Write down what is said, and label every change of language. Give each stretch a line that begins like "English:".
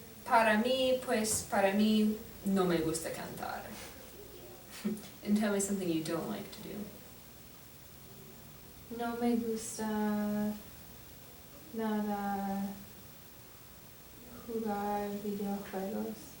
Spanish: Para mí no me gusta cantar.
English: And tell me something you don't like to do.
Spanish: No me gusta nada jugar videojuegos.